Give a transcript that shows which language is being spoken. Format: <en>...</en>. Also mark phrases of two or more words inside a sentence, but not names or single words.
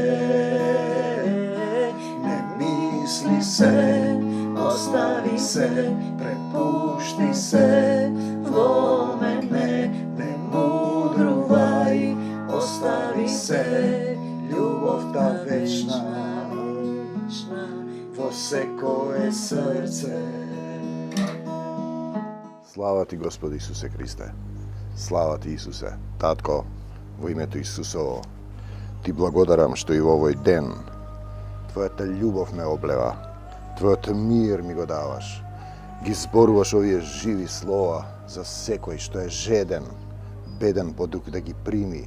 <mk>Ne misli se, ostavi se, prepušti se, vo mene, ne mudruvaj, ostavi se, ljubav ta večna, vo sekoje srce. Slava ti, Gospod Isuse Kriste. Slava ti, Isuse. Tatko, во името Исусово, ти благодарам што и во овој ден Твојата љубов ме облева, Твојот мир ми го даваш. Ги зборуваш овие живи слова за секој што е жеден, беден по дух да ги прими.</mk>